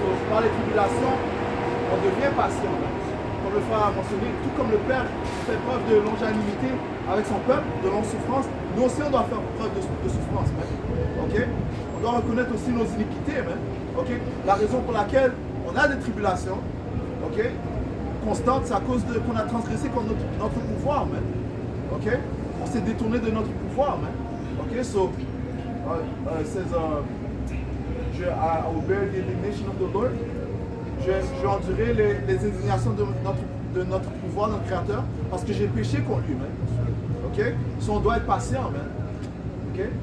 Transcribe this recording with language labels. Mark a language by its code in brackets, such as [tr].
[fr] Par les tribulations, on devient patient. Comme le frère a mentionné, tout comme le Père fait preuve de longanimité avec son peuple, de longue souffrance, nous aussi on doit faire preuve de souffrance. Man. Okay? On doit reconnaître aussi nos iniquités. Man. Okay? La raison pour laquelle on a des tribulations, okay, constantes, c'est à cause qu'on a transgressé contre notre pouvoir. Man. Okay? On s'est détourné de notre pouvoir. Man. Okay? [en] So, it says, I will bear the indignation of the Lord. [fr] Je vais endurer les indignations de notre pouvoir, notre Créateur, parce que j'ai péché contre lui, man. Ok? So on doit être patient, man. Ok?